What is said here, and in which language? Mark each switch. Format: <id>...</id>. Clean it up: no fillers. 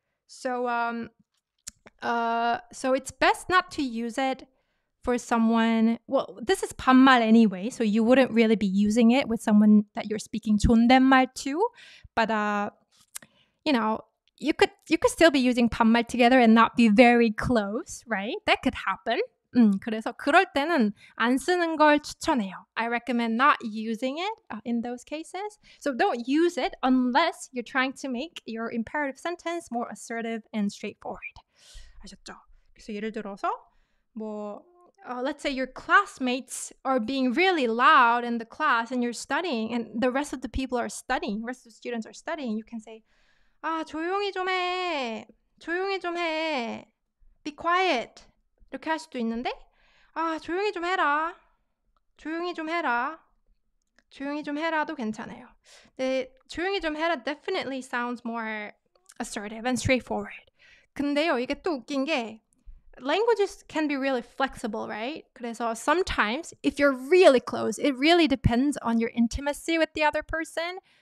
<en>So it's best not to use it for someone. Well, this is 반말 anyway, so you wouldn't really be using it with someone that you're speaking 존댓말 to. But you know, you could still be using 반말 together and not be very close, right? That could happen.</en> <ko>그래서 그럴 때는 안 쓰는 걸 추천해요.</ko> <en>I recommend not using it in those cases. So don't use it unless you're trying to make your imperative sentence more assertive and straightforward.</en> <ko>아셨죠? 그래서 예를 들어서</ko> <en>let's say your classmates are being really loud in the class and you're studying and the rest of the people are studying, rest of the students are studying. You can say,</en> <ko>조용히 좀 해. 조용히 좀 해.</ko> <en>Be quiet.</en> <ko>이렇게 할 수도 있는데 조용히 좀 해라. 조용히 좀 해라. 조용히 좀 해라도 괜찮아요.</ko> <en>조용히 좀 해라 definitely sounds more assertive and straightforward.</en> <ko>근데요, 이게 또 웃긴 게</ko> <en>languages can be really flexible, right?</en> <ko>그래서</ko> <en>sometimes if you're really close, it really depends on your intimacy with the other person.</en>